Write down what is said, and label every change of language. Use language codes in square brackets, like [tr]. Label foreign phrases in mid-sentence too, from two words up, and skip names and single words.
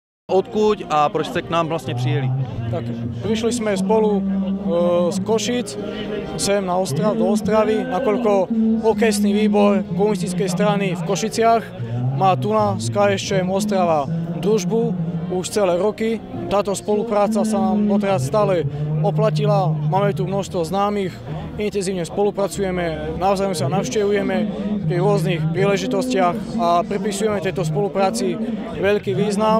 [cs] odkud a proč jste k nám vlastně přijeli? [sk] Tak prišli sme spolu z Košíc sem na do Ostravy, nakoľko okresný výbor komunistickej strany v Košiciach má tu z KSČM Ostrava družbu už celé roky. Táto spolupráca sa nám doteraz stále oplatila, máme tu množstvo známych, intenzívne spolupracujeme, navzájom sa navštevujeme pri rôznych príležitostiach a pripisujeme tejto spolupráci veľký význam.